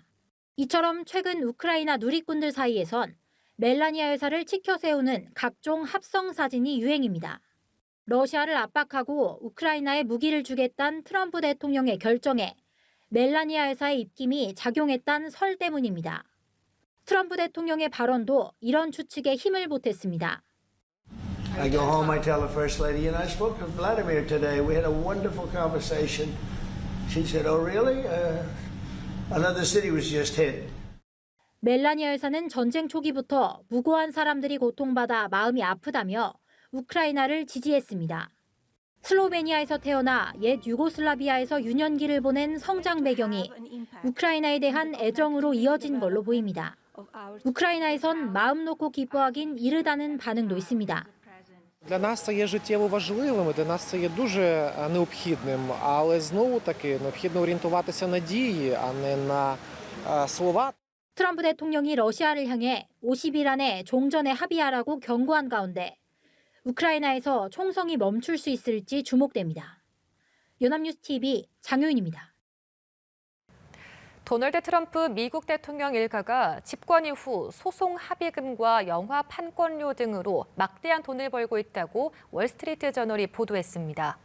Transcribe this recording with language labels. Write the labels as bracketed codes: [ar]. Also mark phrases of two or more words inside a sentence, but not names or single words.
[ko] 이처럼 최근 우크라이나 누리꾼들 사이에선 멜라니아 여사를 치켜 세우는 각종 합성 사진이 유행입니다. 러시아를 압박하고 우크라이나에 무기를 주겠다는 트럼프 대통령의 결정에 멜라니아 여사의 입김이 작용했다는 설 때문입니다. 트럼프 대통령의 발언도 이런 추측에 힘을 보탰습니다. [en] I go home, I tell the First Lady, and I spoke to Vladimir today. We had a wonderful conversation. She said, oh, really? Another city was just hit. [ko] 멜라니아 여사는 전쟁 초기부터 무고한 사람들이 고통받아 마음이 아프다며 우크라이나를 지지했습니다. 슬로베니아에서 태어나 옛 유고슬라비아에서 유년기를 보낸 성장 배경이 우크라이나에 대한 애정으로 이어진 걸로 보입니다. 우크라이나에선 마음 놓고 기뻐하긴 이르다는 반응도 있습니다. [uk] Для нас це є життєво важливим, для нас це є дуже необхідним, але знову-таки необхідно орієнтуватися на дії, а не на слова. [ko] 트럼프 대통령이 러시아를 향해 50일 안에 종전에 합의하라고 경고한 가운데 우크라이나에서 총성이 멈출 수 있을지 주목됩니다. 연합뉴스 TV 장효인입니다. 도널드 트럼프 미국 대통령 일가가 집권 이후 소송 합의금과 영화 판권료 등으로 막대한 돈을 벌고 있다고 월스트리트 저널이 보도했습니다.